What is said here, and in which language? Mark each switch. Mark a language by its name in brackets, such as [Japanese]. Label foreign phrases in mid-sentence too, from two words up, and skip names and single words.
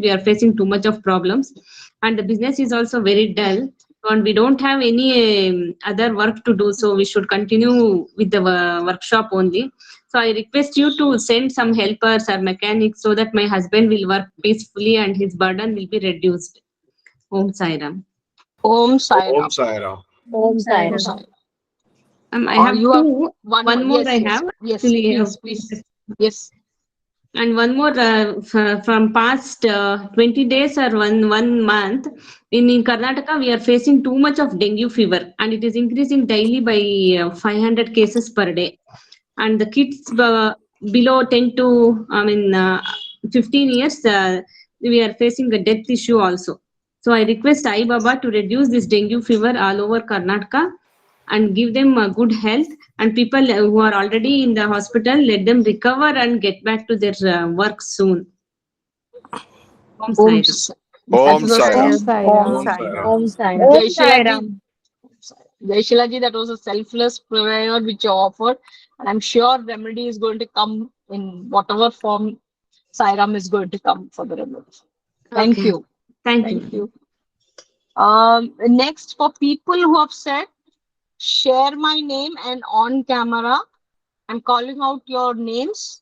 [English] We are facing too much of problems and the business is also very dull. And we don't have any other work to do. So we should continue with the workshop only. So I request you to send some helpers or mechanics so that my husband will work peacefully and his burden will be reduced. Om Sai Ram. Om Sai Ram. Om Sai Ram. Om Sai Om Ram. Sai Ram. I have You have two. One more yes, I yes, have. yes, Actually, please. Yes. And one more from past 20 days or one month in Karnataka, we are facing too much of dengue fever and it is increasing daily by 500 cases per day. And the kids below 10 to 15 years, we are facing a death issue also. So I request Sai Baba to reduce this dengue fever all over Karnataka and give them good health, and people who are already in the hospital, let them recover and get back to their work soon. Om Sai Ram. Om Sai Om Ram. Sai Om Ram. Sai Om Ram. Sai Ram. Om Sai Ram. Jai Om Sheila Sai ji. Ram. Jai Shilaji, that was a selfless prayer which you offered. And I'm sure remedy is going to come in whatever form Sai Ram is going to come for the remedy. Thank Okay. you. Thank Thank you. you. Next, for people who have said, share my name and on camera, I'm calling out your names.